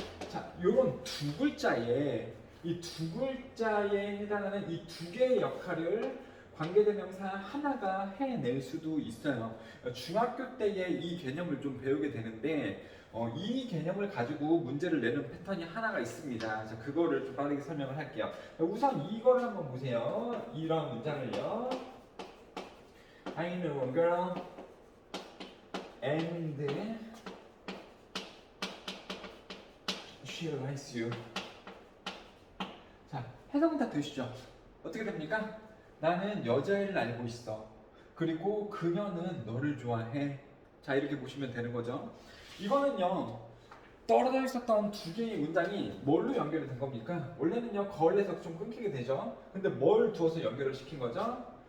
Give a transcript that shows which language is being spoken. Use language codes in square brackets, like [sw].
[ko] 자, 요런 두 글자에 이 두 글자에 해당하는 이 두 개의 역할을 관계대명사 하나가 해낼 수도 있어요. 중학교 때에 이 개념을 좀 배우게 되는데 이 개념을 가지고 문제를 내는 패턴이 하나가 있습니다. 자, 그거를 좀 빠르게 설명을 할게요. 우선 이거를 한번 보세요. 이런 문장을요. [en] I know a girl and she likes you. [ko] 자, 해석은 다 되시죠? 어떻게 됩니까? 나는 여자애를 알고 있어. 그리고 그녀는 너를 좋아해. 자, 이렇게 보시면 되는 거죠. 이거는요, 떨어져 있었던 두 개의 문장이 뭘로 연결이 된 겁니까? 원래는요, 걸에서 좀 끊기게 되죠. 근데 뭘 두어서 연결을 시킨 거죠?